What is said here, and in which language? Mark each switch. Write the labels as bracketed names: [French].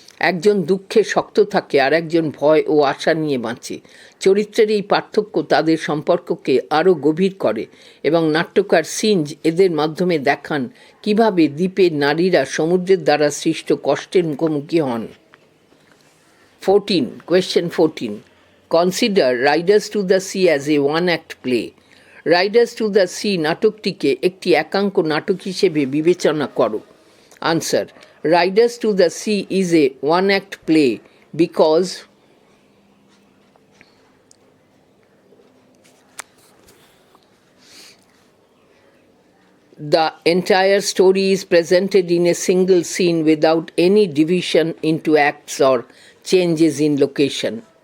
[Bangla] একজন দুঃখে শক্ত থাকে আর একজন ভয় ও আশা নিয়ে বাঁচে। চরিত্রের এই পার্থক্য তাদের সম্পর্ককে আরও গভীর করে এবং নাট্যকার সিঞ্জ এদের মাধ্যমে দেখান কিভাবে দ্বীপের নারীরা সমুদ্রের দ্বারা সৃষ্ট কষ্টের মুখোমুখি হন। [English] 14. Question 14. Consider Riders to the Sea as a one-act play. [Bangla] Riders to the sea নাটকটিকে একটি একাঙ্ক নাটক হিসেবে বিবেচনা করো। [English] Answer: Riders to the Sea is a one-act play because the entire story is presented in a single scene without any division into acts or changes in location.